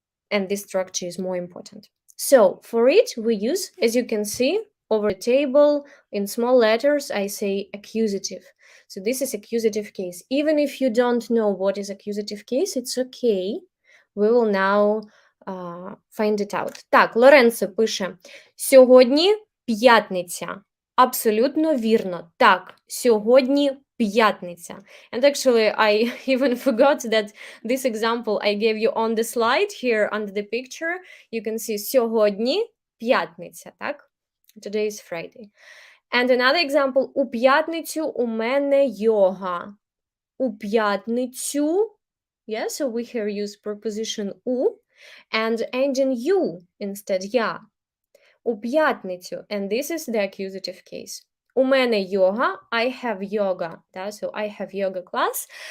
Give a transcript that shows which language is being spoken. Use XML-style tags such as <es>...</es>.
<en>And this structure is more important. So for it, we use, as you can see, over the table in small letters, I say accusative. So this is accusative case. Even if you don't know what is accusative case, it's okay. We will now find it out.</en> <uk>Так, Лоренцо пише, сьогодні п'ятниця. Абсолютно вірно. Так, сьогодні п'ятниця.</uk> <en>And actually, I even forgot that this example I gave you on the slide here under the picture. You can see</en> <uk>сьогодні п'ятниця, так?</uk> <en>Today is Friday. And another example,</en> <uk>у п'ятницю у мене йога. У п'ятницю,</uk> <en>yeah, so we here use preposition у and ending you instead, я.</en> <uk>У п'ятницю,</uk> <en>and this is the accusative case.</en> <uk>У мене йога,</uk> <en>I have yoga, да, so I have yoga class.</en>